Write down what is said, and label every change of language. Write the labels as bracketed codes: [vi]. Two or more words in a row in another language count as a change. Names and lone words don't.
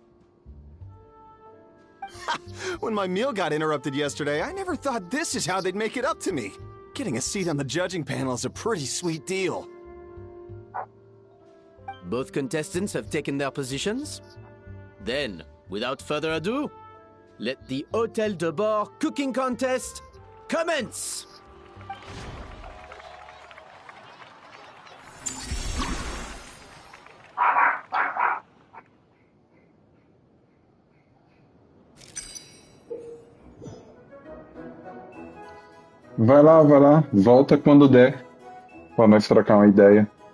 [en] When my meal got interrupted yesterday, I never thought this is how they'd make it up to me. Getting a seat on the judging panel is a pretty sweet deal. Both contestants have taken their positions. Then, without further ado, let the Hôtel de Bord cooking contest commence! [pt] Vai lá, volta quando der, pra nós trocar uma ideia.